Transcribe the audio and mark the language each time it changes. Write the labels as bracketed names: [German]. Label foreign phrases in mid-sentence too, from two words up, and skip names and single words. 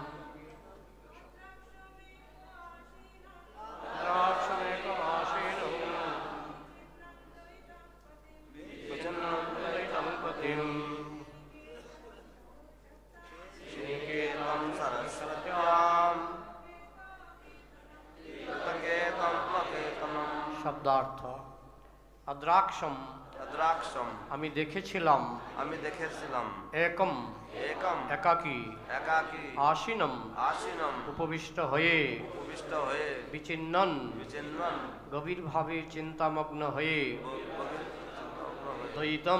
[Sanskrit] adrākṣam ekam āsīnaṁ vicinvan dayitam patim śrī-niketam sarasvatyāṁ kṛta-ketam aketanam [Bangla] শব্দার্থ adrākṣam [Sanskrit] adrākṣam [Bangla] আমি দেখেছিলাম আমি দেখেছিলাম [Sanskrit] ekam ekam [Bangla] একাকী একাকী [Sanskrit] āsīnaṁ āsīnaṁ [Bangla] উপবিষ্ট হয়ে উপবিষ্ট হয়ে [Sanskrit] বিচিন্নন vicinvan [Bangla] গভীরভাবে চিন্তামগ্ন হয়ে দয়িতম